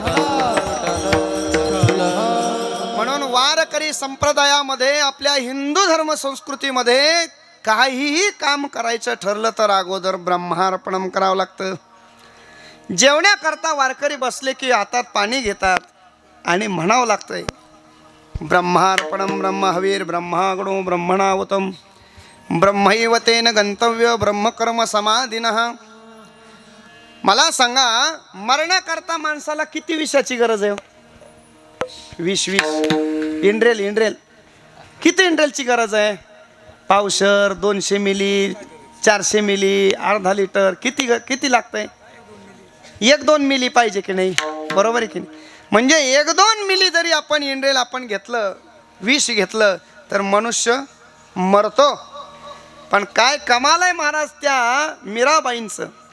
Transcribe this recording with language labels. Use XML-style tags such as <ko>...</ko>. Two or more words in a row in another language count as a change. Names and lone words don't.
<mr>म्हणून वारकरी संप्रदायामध्ये, आपल्या हिंदू धर्म संस्कृतीमध्ये काहीही काम करायचं ठरलं तर अगोदर ब्रह्मार्पणम करावं लागतं. जेवण्याकरता वारकरी बसले की हातात पाणी घेतात आणि म्हणावं लागतंय,</mr> <sa>ब्रह्मार्पणम ब्रह्महवीर ब्रह्मागणो ब्रह्मणावतम ब्रह्मैव तेन गंतव्य ब्रह्मकर्म समाधिनः.</sa> <mr>मला सांगा, मरण्याकरता माणसाला किती विषाची गरज आहे? 20 इंड्रेल. किती इंड्रेलची गरज आहे? पावशर, 200 मिली, 400 मिली, अर्धा लिटर. किती लागतंय? 1-2 मिली पाहिजे की नाही? बरोबर आहे की नाही? म्हणजे 1-2 मिली जरी आपण इंड्रेल आपण घेतलं, विष घेतलं, तर मनुष्य मरतो. पण काय कमाल आहे महाराज त्या मीराबाईंचं.</mr>